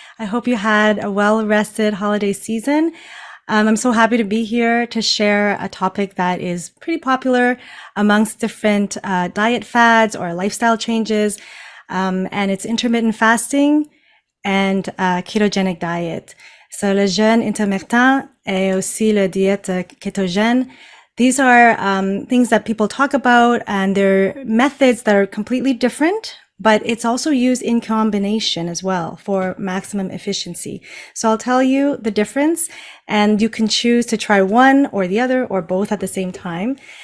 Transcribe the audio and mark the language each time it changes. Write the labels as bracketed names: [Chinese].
[English] I hope you had a well-rested holiday season. I'm so happy to be here to share a topic that is pretty popular amongst different diet fads or lifestyle changes. And it's intermittent fasting and ketogenic diet. [French] So le jeûne intermittent et aussi le diète kétogène. [English] These are things that people talk about, and they're methods that are completely different, but it's also used in combination as well for maximum efficiency. So I'll tell you the difference, and you can choose to try one or the other or both at the same time.